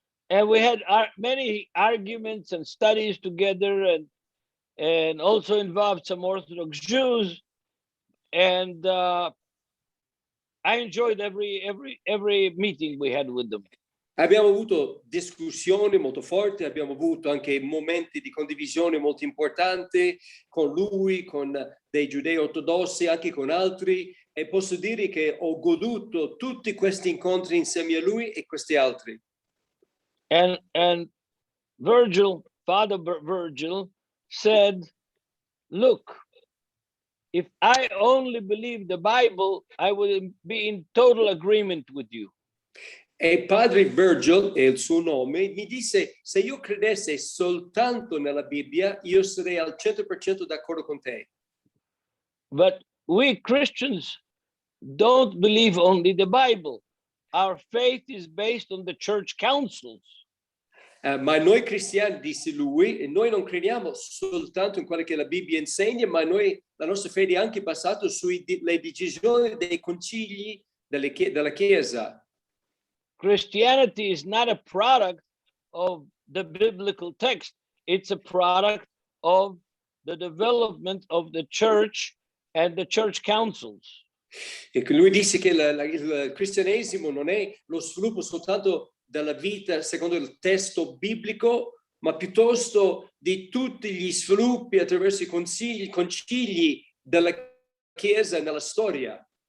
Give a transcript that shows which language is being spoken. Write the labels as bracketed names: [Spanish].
[English] And we had many arguments and studies together, and also involved some Orthodox Jews. And I enjoyed every meeting we had with them. [Italian] Abbiamo avuto discussioni molto forti, abbiamo avuto anche momenti di condivisione molto importanti con lui, con dei giudei ortodossi, anche con altri, e posso dire che ho goduto tutti questi incontri insieme a lui e questi altri. [English] And Virgil, Father Virgil, said, "Look, if I only believe the Bible, I would be in total agreement with you." [Italian] E padre Virgil, è il suo nome, mi disse, se io credessi soltanto nella Bibbia, io sarei al 100% d'accordo con te. [English] But we Christians don't believe only the Bible. Our faith is based on the church councils. [Italian] Ma noi cristiani, disse lui, noi non crediamo soltanto in quello che la Bibbia insegna, ma la nostra fede è anche basata sulle decisioni dei concili della Chiesa. [English] Christianity is not a product of the biblical text. It's a product of the development of the church and the church councils. [Italian] E lui disse che il cristianesimo non è lo sviluppo soltanto della vita secondo il testo biblico, ma piuttosto di tutti gli sviluppi attraverso i concili della Chiesa nella storia.